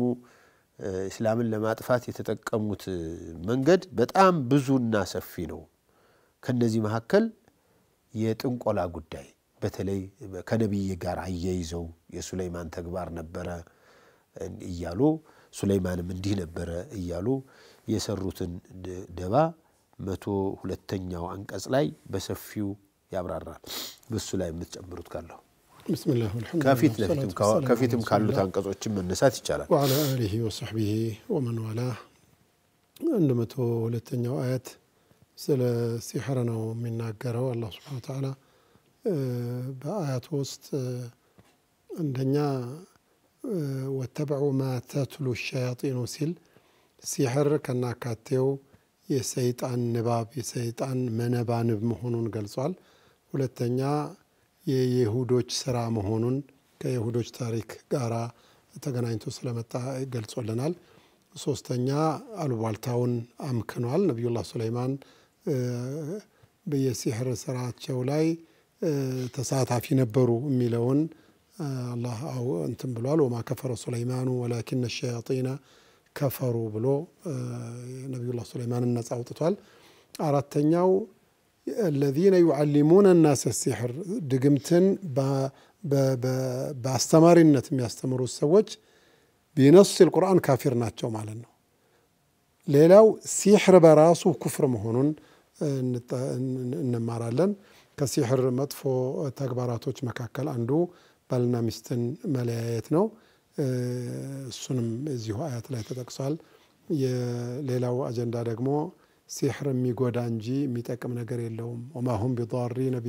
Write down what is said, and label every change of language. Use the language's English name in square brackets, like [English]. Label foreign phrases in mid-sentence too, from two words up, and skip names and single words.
[Amharic] እስላምን ለማጥፋት የተጠቀሙት መንገድ በጣም ብዙና ሰፊ ነው ከነዚህ መሐከል የጥንቆላ ጉዳይ በተለይ ከነብይ ጋር አያይዘው የሱለይማን ተግባር ነበረ እያሉ ሱለይማንም እንዲህ ነበረ እያሉ የሰሩትን ደባ 102ኛው አንቀጽ ላይ በሰፊው ያብራራል በሱ ላይ የምትጨምሩት ካለው [Arabic] بسم الله والحمد لله [Amharic] ከፊትም ካሉት አንቀጾችን መነሳት ይቻላል [Arabic] وعلى آله وصحبه ومن والاه [Amharic] 102ኛው አያት ስለ ሲህር ነው የሚናገረው አላህ [Arabic] سبحانه وتعالى [Amharic] በአያቱ ውስጥ እንደኛ [Arabic] واتبعوا ما تتلو الشياطين [Amharic] ሲል ሲህር ከናካቴው የሰይጣን ንባብ የሰይጣን መነባንብ መሆኑን ገልጿል ሁለተኛ የይሁዶች ስራ መሆኑን ከይሁዶች ታሪክ ጋራ ተገናኝቶ ስለመጣ ገልጾልናል ሶስተኛ አሉባልታውን አምክኗል። ነቢዩላህ ሱለይማን በየሲሕር ስራቸው ላይ ተሳታፊ ነበሩ የሚለውን አላህ እንትን ብሏል። [Arabic] وما كفر سليمان ولكن الشياطين كفروا [Amharic] ብሎ ነቢዩላህ ሱለይማንን ነጻ አውጥቷል። አራተኛው [Arabic] الذين يعلمون الناس السحر [Amharic] ድግምትን በአስተማሪነት የሚያስተምሩ ሰዎች [Arabic] بنص القرآن [Amharic] ካፊር ናቸው ማለት ነው። ሌላው ሲሕር በራሱ ኩፍር መሆኑን እንማራለን። ከሲሕር መጥፎ ተግባራቶች መካከል አንዱ ባልና ሚስትን መለያየት ነው። እሱንም እዚሁ አያት ላይ ተጠቅሷል። የሌላው አጀንዳ ደግሞ ሲሕር የሚጎዳ እንጂ የሚጠቅም ነገር የለውም። [Arabic] وما هم بضارين به